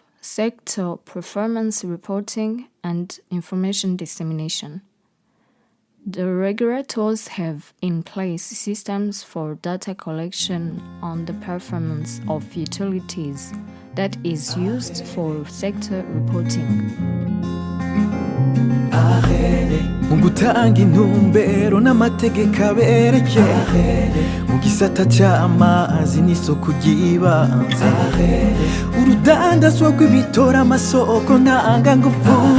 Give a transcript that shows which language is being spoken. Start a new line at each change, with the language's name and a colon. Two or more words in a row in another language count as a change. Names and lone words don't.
English: Sector performance reporting and information dissemination. The regulators have in place systems for data collection on the performance of utilities that is used for sector reporting.
Rundi: mu gutanga intumbero n'amategeko abereye mu gisata cy'amazi n'isoko ry'ibanze urudandazwa rw'ibitora amasoko ntangangufu